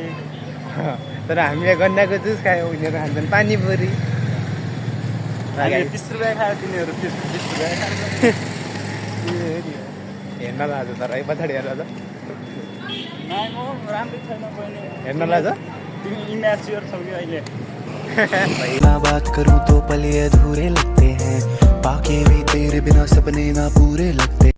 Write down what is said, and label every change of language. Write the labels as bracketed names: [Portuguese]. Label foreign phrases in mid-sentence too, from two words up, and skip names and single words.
[Nepali] तर हामीले गन्डाको जुस खायौँ, उनीहरू खान्छन् पानीपुरी। 30 रुपियाँ खायो तिनीहरू 20 रुपियाँ हेर्न लाज तर है, पछाडि हेर त नाइ म राम्रै छैन बहिनी हेर्न लाज। तिमी इम्याच्योर छौ कि अहिले [Hindi] ना बात करूं तो पल ये अधूरे लगते हैं, बाकी भी तेरे बिना सपने ना पूरे लगते।